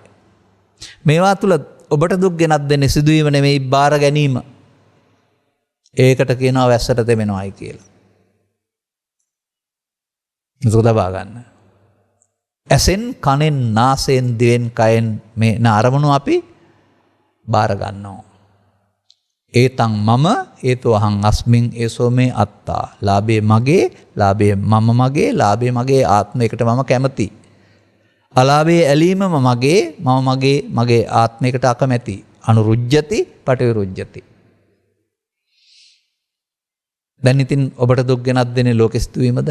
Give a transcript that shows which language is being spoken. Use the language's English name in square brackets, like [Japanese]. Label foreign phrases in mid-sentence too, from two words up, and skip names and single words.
[Sinhala] මේවා තුළ ඔබට දුක් ගෙනත් දෙන්නේ සිදුවීම නෙමෙයි බාර ගැනීම. ඒකට කියනවා වැස්සට තෙමෙනවායි කියලා. ඒක තබා ගන්න. ඇසෙන් කනෙන් නාසයෙන් දිවෙන් කයෙන් මේ අරමුණු අපි බාර ගන්නවා. [Pali] ඒතං මම ඒතෝ අහං අස්මින් ඒසෝ මේ අත්තා. [Sinhala] ලාභේ මගේ, ලාභේ මම මගේ, ලාභේ මගේ ආත්මයකට මම කැමති. අලාභේ ඇලීමම මගේ, මම මගේ ආත්මයකට අකමැති. [Pali] අනුරුජ්ජති පටිවිරුජ්ජති. [Sinhala] දැන් ඉතින් ඔබට දුක් ගෙනත් දෙන්නේ ලෝකෙ සිදුවීමද?